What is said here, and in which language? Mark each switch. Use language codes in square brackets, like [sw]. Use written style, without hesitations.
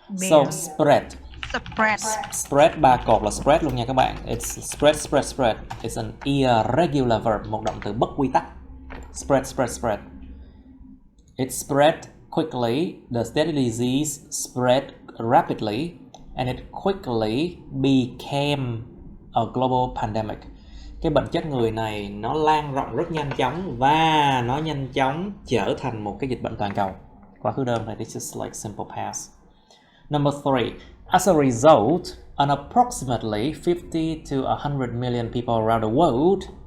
[vi] So spread 3 cột là spread luôn nha các bạn. [en] It's spread. It's an irregular verb, [vi] một động từ bất quy tắc. [en] Spread. It spread quickly, the deadly disease spread rapidly, and it quickly became a global pandemic. [vi] Cái bệnh chết người này nó lan rộng rất nhanh chóng và nó nhanh chóng trở thành một cái dịch bệnh toàn cầu. Quá khứ đơn này, [en] this is like simple past. Number 3. As a result, an approximately 50 to 100 million people around the world